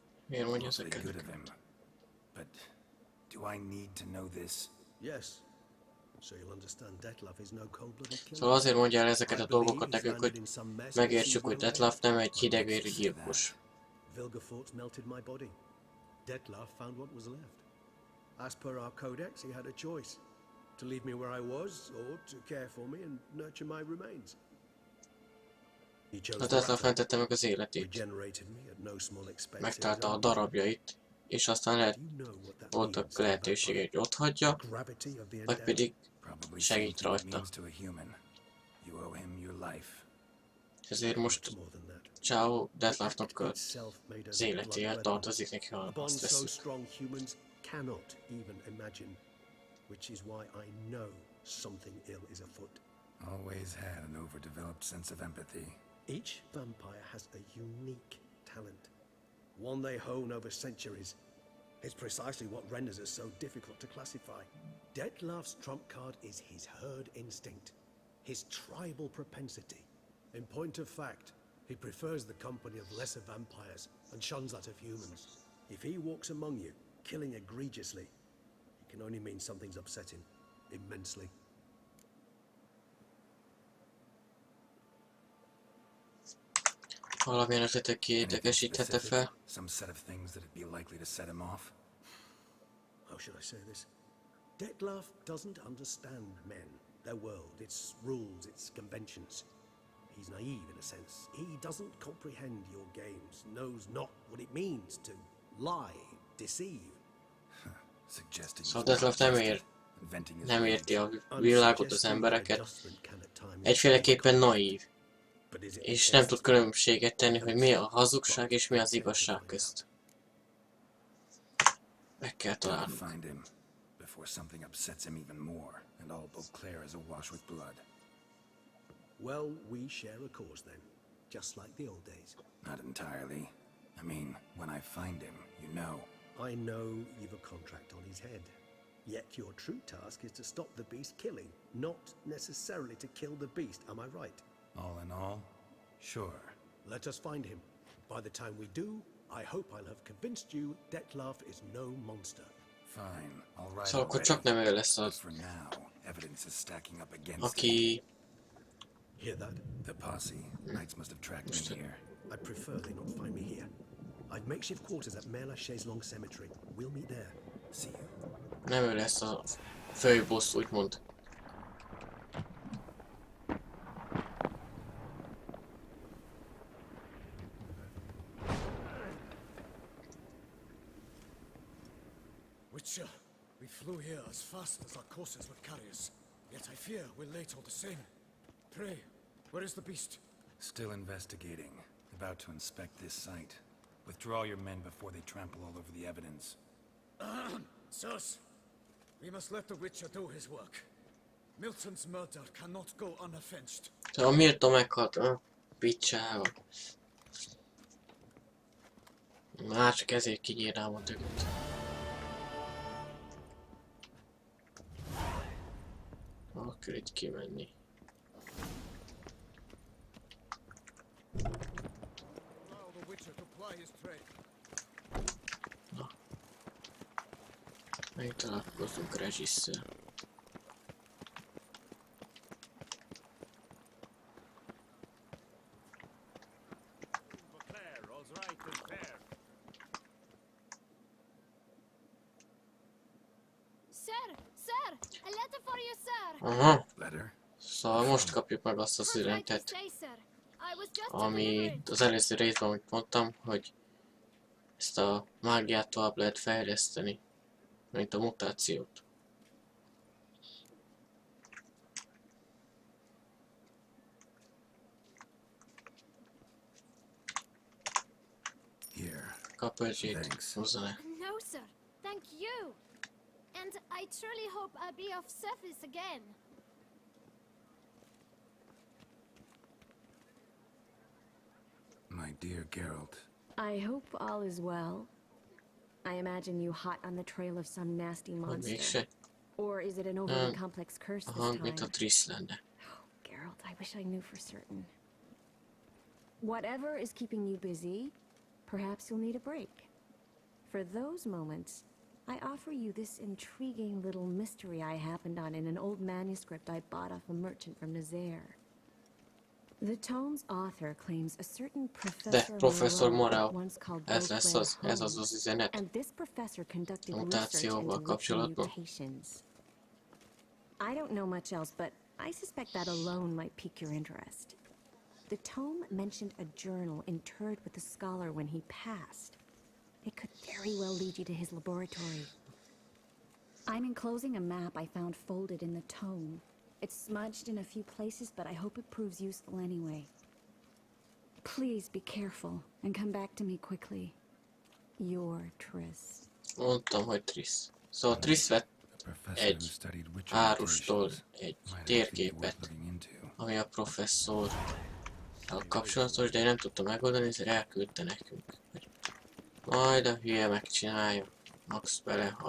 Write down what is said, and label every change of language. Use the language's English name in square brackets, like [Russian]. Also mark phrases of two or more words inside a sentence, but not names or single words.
[Hungarian] Miért mondja [English] Awfully [Hungarian] ezeket? [English] good of him. But do I need to know this? Yes. So you'll understand Detlef is no cold-blooded killer. [Hungarian] Szóval azért mondja el ezeket a dolgokat nekünk, hogy megértsük, hogy Detlef nem egy hidegvérű gyilkos. [English] Vilgefortz melted my body. Detlef found what was left. As per our codex, he had a choice: to leave me where I was, or to care for me and nurture my remains. He chose [Hungarian] A [English] the Detlef latter, [Hungarian] mentette meg az életét. [English] regenerated me at no small expense in his [Hungarian] Megtalálta a [English] own [Hungarian] darabjait, és aztán voltak lehetőségek, hogy ott hagyja, [English] gravity of the [Hungarian] vagy [English] endeavor. [Hungarian] pedig [English] Probably [Hungarian] segít [English] something it [Hungarian] rajta. [English] means to a human. You owe him your life. [Hungarian] Ezért most [English] More than that. [Hungarian] Ciao Detlefnak [English] Itself made us [Hungarian] az életéhez [English] blood-letting. [Hungarian] tartozik neki, ha [English] A bond [Hungarian] azt [English] so [Hungarian] veszik. [English] strong humans cannot even imagine, which is why I know something ill is afoot. Always had an overdeveloped sense of empathy. Each vampire has a unique talent, one they hone over centuries. It's precisely what renders us so difficult to classify. Detlef's trump card is his herd instinct, his tribal propensity. In point of fact, he prefers the company of lesser vampires and shuns that of humans. If he walks among you, killing egregiously, it can only mean something's upset him immensely. [Hungarian] Valamilyen ötletek kiétekesíthette fel. [English] Some set of things that'd be likely to set him off. How should I say this? Detlef doesn't understand men, their world, its rules, its conventions. He's naive in a sense. He doesn't comprehend your games, knows not what it means to lie, deceive. Suggesting [Hungarian] Szóval Detlef nem érti a világot, az embereket. Egyféleképpen naív. És nem tud különbséget tenni, hogy mi a hazugság és mi az igazság közt. Meg kell találnunk. [English] Find him before something upsets him even more, and all Beauclair is awash with blood. Well, we share a cause then, just like the old days. Not entirely. I mean, when I find him, you know. I know you've a contract on his head. Yet your true task is to stop the beast killing, not necessarily to kill the beast, am I right? All in all, sure. Let us find him. By the time we do, I hope I'll have convinced you Detlef is no monster. Fine, all right. [Hungarian] Szóval akkor csak nem ő lesz [English] But [Hungarian] az, [English] for now, evidence is stacking up against him. [Hungarian] aki... [English] Hear that? The posse. Knights must have tracked me here. I prefer they not find me here. I've makeshift quarters at Mère Lachaise Long Cemetery. We'll meet there. See you. [Hungarian] Nem ő lesz a főbossz, úgymond. [English] Witcher, we flew here as fast as our courses would carry us. Yet I fear we're late all the same. Pray, where is the beast? Still investigating. About to inspect this site. Withdraw your men before they trample all over the evidence. Sirs, we must let the Witcher do his work. Milton's murder cannot go unavenged. [Hungarian] Szóval Milton meghalt a picsával. Már csak ezért kinyírnám a többet. Akkor itt kimenni. [English] Allow the Witcher to ply his trade. [Hungarian] Na. Megtalálkozunk Regisszel. [English] Beauclair, all's right and fair. Sir, a letter for you, sir. Aha. Letter? [Hungarian] Szóval most kapjuk meg azt az üzenetet, amit az előző részben úgy mondtam, hogy ezt a mágiát tovább lehet fejleszteni, mint a mutációt. [English] Here. [Hungarian] Kap öcsét, hozzá le. [English] No, sir. Thank you. And I truly hope I'll be of service again. My dear Geralt. I hope all is well. I imagine you hot on the trail of some nasty monster. [Hungarian] Mégse. [English] Or is it an overly complex curse [Hungarian] A [English] this [Hungarian] hang, [English] time? [Hungarian] mint a Triss lenne. [English] Oh, Geralt, I wish I knew for certain. Whatever is keeping you busy, perhaps you'll need a break. For those moments, I offer you this intriguing little mystery I happened on in an old manuscript I bought off a merchant from Nazaire. The tome's author claims a certain Professor Morel, once called [Hungarian] ez az az üzenet [English] and this professor conducted research [Hungarian] mutációval [English] into [Hungarian] kapcsolatban. [English] mutations. I don't know much else, but I suspect that alone might pique your interest. The tome mentioned a journal interred with the scholar when he passed. It could very well lead you to his laboratory. I'm enclosing a map I found folded in the tome. It's smudged in a few places, but I hope it proves useful anyway. Please be careful and come back to me quickly. Your Triss. [Hungarian] Mondtam, hogy Triss. Szóval Triss vett egy árustól egy térképet, ami a professzorral kapcsolatos, de én nem tudtam megoldani, ezért elküldte nekünk. Majd a hülye megcsinálja, max belehal.